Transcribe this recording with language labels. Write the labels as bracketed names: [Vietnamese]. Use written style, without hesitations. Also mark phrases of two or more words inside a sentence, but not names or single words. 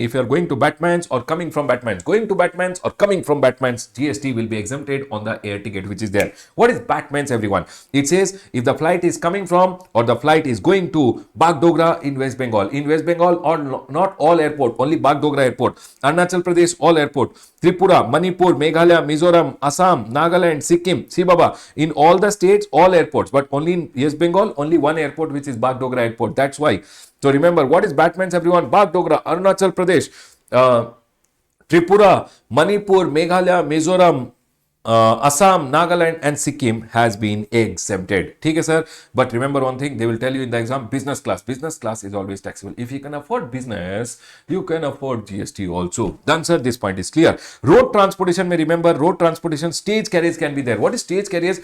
[English] If you are going to Batman's or coming from Batman's, going to Batman's or coming from Batman's, GST will be exempted on the air ticket which is there. What is Batman's, everyone? It says if the flight is coming from or the flight is going to Bagdogra in West Bengal. In West Bengal, or not all airport, only Bagdogra airport. Arunachal Pradesh, all airport. Tripura, Manipur, Meghalaya, Mizoram, Assam, Nagaland, Sikkim. See, Baba, in all the states, all airports, but only in West Bengal, only one airport, which is Bagdogra airport. That's why. So remember, what is Batman's, everyone? Bagdogra, Arunachal Pradesh, Tripura, Manipur, Meghalaya, Mizoram, Assam, Nagaland and Sikkim has been exempted. Okay, sir. But remember one thing, they will tell you in the exam, business class. Business class is always taxable. If you can afford business, you can afford GST also. Done, sir. This point is clear. Road transportation, may remember, road transportation, stage carriage can be there. What is stage carriage?